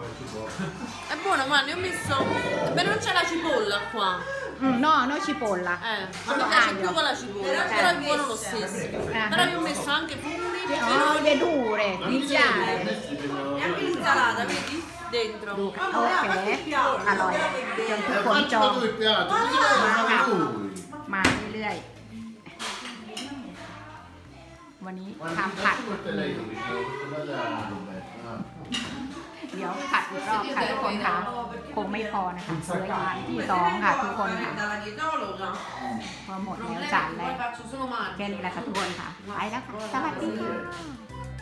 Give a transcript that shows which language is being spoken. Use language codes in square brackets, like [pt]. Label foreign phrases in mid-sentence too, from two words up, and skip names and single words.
[it] È buona, guarda, io ho messo... Però non c'è la cipolla qua. No, no cipolla. Ma mi piace più con la cipolla, però è buono lo stesso. Però io ho messo anche funghi, Oh, verdure, grigliate. e anche l'insalata, vedi? Dentro. Ok, allora, [th] เดี๋ยวทุกคนจอง [it] il piatto, così lui. [th] มาเรื่อยๆวันนี้ทำผัด เดี๋ยวผัดอีกรอบค่ะทุกคนค่ะคงไม่พอนะคะเหลืออีกที่2ค่ะทุกคนค่ะพอหมดแล้วจานแรกแค่นี้แหละค่ะทุกคนค่ะไปแล้วค่ะสวัสดี